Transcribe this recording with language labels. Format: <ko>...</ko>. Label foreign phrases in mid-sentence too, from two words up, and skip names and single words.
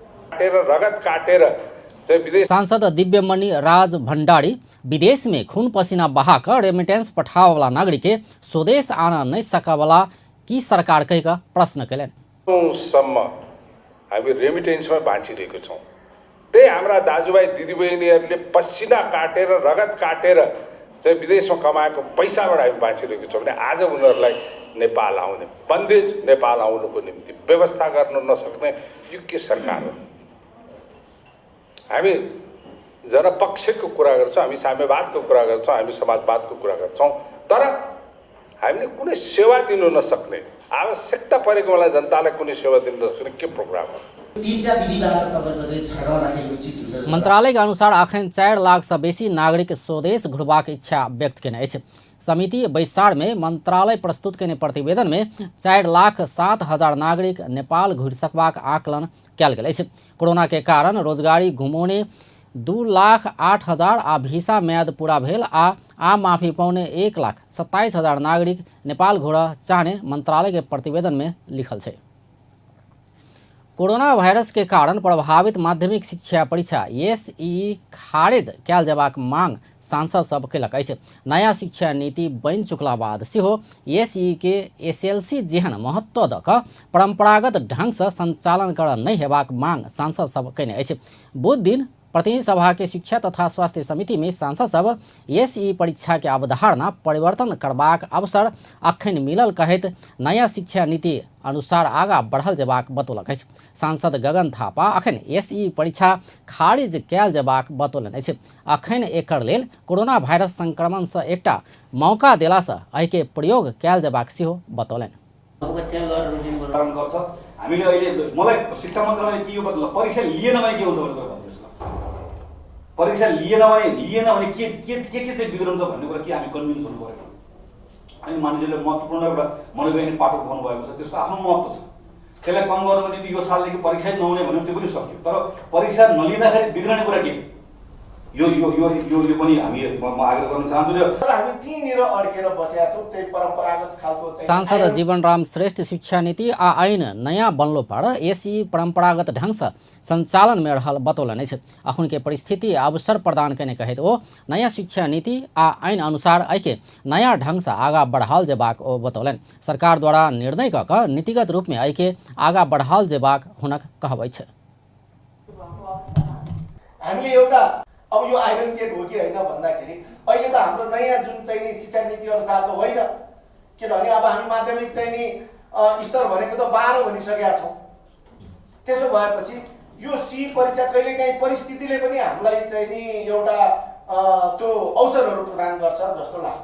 <ne>रगत काटेर चाहिँ विदेश</ne> <mai>सांसद दिव्यमणि राज भण्डारी विदेश में खून पसीना बहाकर रेमिटेंस पठावे वाला नागरिक के स्वदेश आना नहीं सकवाला की सरकार कहेका प्रश्न कैलन।</mai> <ne>सम्म हामी रेमिटेन्समा बाँचिरहेको छौँ। त्यही हाम्रा दाजुभाइ दिदीबहिनीहरूले पसिना काटेर रगत काटेर चाहिँ विदेशमा कमाएको पैसाबाट हामी बाँचिरहेको छौँ भने आज उनीहरूलाई नेपाल आउने बन्देज नेपाल आउनुको निम्ति व्यवस्था गर्न नसक्ने यो के सरकार हो? हामी जनपक्षको कुरा गर्छौँ, हामी साम्यवादको कुरा गर्छौँ, हामी समाजवादको कुरा गर्छौँ, तर हामीले कुनै सेवा दिनु नसक्ने, आवश्यकता परेको बेला जनतालाई कुनै सेवा दिनु नसक्ने के प्रोग्राम हो?</ne> <mai>मंत्रालय के अनुसार अखन 4 लाख से बेसी नागरिक स्वदेश घुरबाक इच्छा व्यक्त केने अछि। समिति बैसार में मंत्रालय प्रस्तुत केने प्रतिवेदन में 4,07,000 नागरिक नेपाल घुरि सकबाक आकलन कयल गेल अछि। कोरोना के कारण रोजगारी घुमौने 2,08,000 आ भिसा म्याद पूरा भेल आ माफी पाउने 1,27,000 नागरिक नेपाल घुरऽ चाहने मंत्रालय के प्रतिवेदन में लिखल छै। कोरोना वायरस के कारण प्रभावित माध्यमिक शिक्षा परीक्षा SEE खारेज कयल जयबाक मांग सांसद सब केलक अछि। नया शिक्षा नीति बनि चुकला बाद सेहो SEE के SLC जेहन महत्व दऽ कऽ परंपरागत ढंग से संचालन करऽ नहि हेबाक मांग सांसद सब केने अछि। बुध दिन प्रतिनिधि सभा के शिक्षा तथा स्वास्थ्य समिति में सांसद सब SEE परीक्षा के अवधारणा परिवर्तन करबाक अवसर अखन मिलल कहैत नया शिक्षा नीति अनुसार आगा बढ़ल जयबाक बतौलक अछि। सांसद गगन थापा अखन SEE परीक्षा खारिज कयल जयबाक बतौलनि अछि। अखन एकर लेल कोरोना वायरस संक्रमण से एकटा मौका देला से एहि के प्रयोग कयल जयबाक सेहो बतौलनि।</mai> <ne>हामीले अहिले मलाई शिक्षा मन्त्रालयले के यो बदल परीक्षा लिएन भने के हुन्छ भनेर भन्नुहोस् न। परीक्षा लिएन भने के चाहिँ बिग्रन्छ भन्ने कुरा के हामी कन्भिन्स हुनु पर्यो। अनि मानिसले महत्त्वपूर्ण एउटा मनोवैज्ञानिक पाटो उठाउनु भएको छ, त्यसको आफ्नो महत्त्व छ। त्यसलाई कम गर्नको निम्ति यो सालदेखि परीक्षा नहुने भन्यो त्यो पनि सक्यो, तर परीक्षा नलिँदाखेरि बिग्रने कुरा के यो पनि हामी आग्रह गर्न चाहन्छु। तर हामी तीनिर अड्केर बसेका छौँ त्यही परम्परागत खालको।</ne> <mai>सांसद जीवनराम श्रेष्ठ शिक्षा नीति आ ऐन नया बनलो पर SEE परंपरागत ढंग से संचालन में रहल बतौलनि अछि। अखन के परिस्थिति अवसर प्रदान करने कहित ओ नया शिक्षा नीति आ ऐन अनुसार एके नया ढंग से आगा बढ़ाल जेबाक ओ बतौलनि। सरकार द्वारा निर्णय कऽ कऽ नीतिगत रूप में एके आगा बढ़ाल जेबाक हुनक कहबै छै।</mai> <ne>हामीले एउटा अब यो</ne> <en>iron gate</en> <ne>हो कि होइन भन्दाखेरि अहिले त हाम्रो नयाँ जुन चाहिँ नि शिक्षा नीति अनुसार त होइन, किनभने अब हामी माध्यमिक चाहिँ नि स्तर भनेको त 12 भनिसकेका छौँ। त्यसो भएपछि यो SEE परीक्षा कहिलेकाहीँ परिस्थितिले पनि हामीलाई चाहिँ नि एउटा त्यो अवसरहरू प्रदान गर्छ जस्तो लाग्छ।</ne>